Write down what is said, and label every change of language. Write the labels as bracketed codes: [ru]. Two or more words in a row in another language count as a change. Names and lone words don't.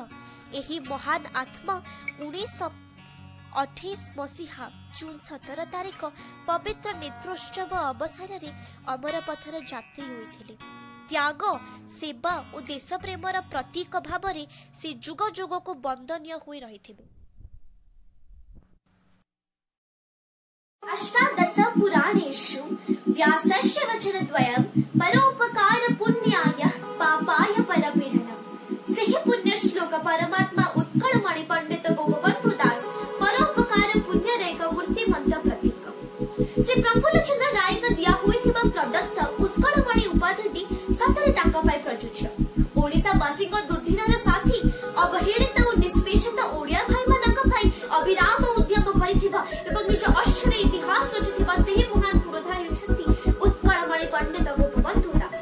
[or] ଏହି ମହାନ ଆତ୍ମା 1928 ମସିହା ଜୁନ 17 ତାରିଖ ପବିତ୍ର ନେତ୍ରୋତ୍ସବ ଅବସରରେ ଅମରପଥର ଯାତ୍ରୀ ହୋଇଥିଲେ। ତ୍ୟାଗ, ସେବା ଓ ଦେଶପ୍ରେମର ପ୍ରତୀକ ଭାବରେ ସେ ଯୁଗ ଯୁଗକୁ ବନ୍ଦନୀୟ ହୋଇ ରହିଥିବେ। [sa] अष्टादश पुराणेषु व्यासस्य वचनद्वयं परोपकार पुण्याय पापाय परपीडनम्। [or] ସେହି ପୁଣ୍ୟ ଶ୍ଲୋକ ପରମାତ୍ମା ଉତ୍କଳମଣି ପଣ୍ଡିତ ଗୋପବନ୍ଧୁ ଦାସ ପରୋପକାର ପୁଣ୍ୟର ଏକ ମୂର୍ତ୍ତିମନ୍ତ ପ୍ରତୀକ। ଶ୍ରୀ ପ୍ରଫୁଲ୍ଲ ଚନ୍ଦ୍ର ନାୟକ ଦିଆ ହୋଇଥିବା ପ୍ରଦତ୍ତ ଉତ୍କଳମଣି ଉପାଧିଟି ସତରେ ତାଙ୍କ ପାଇଁ ପ୍ରଯୁଜ୍ୟ। ଓଡ଼ିଶାବାସୀଙ୍କ ଦୁର୍ଦ୍ଦିନର ସାଥୀ, ଅବହେଳିତ ଓ ନିଷ୍ପେଷିତ ଓଡ଼ିଆ ଭାଇମାନଙ୍କ ପାଇଁ ଅବିରାମ ଉଦ୍ୟମ କରିଥିବା ଏବଂ ନିଜ ଅକ୍ଷର ଇତିହାସ ରଚିଥିବା ସେହି ମହାନ ପୁରୋଧା ହେଉଛନ୍ତି ଉତ୍କଳମଣି ପଣ୍ଡିତ ଗୋପବନ୍ଧୁ ଦାସ।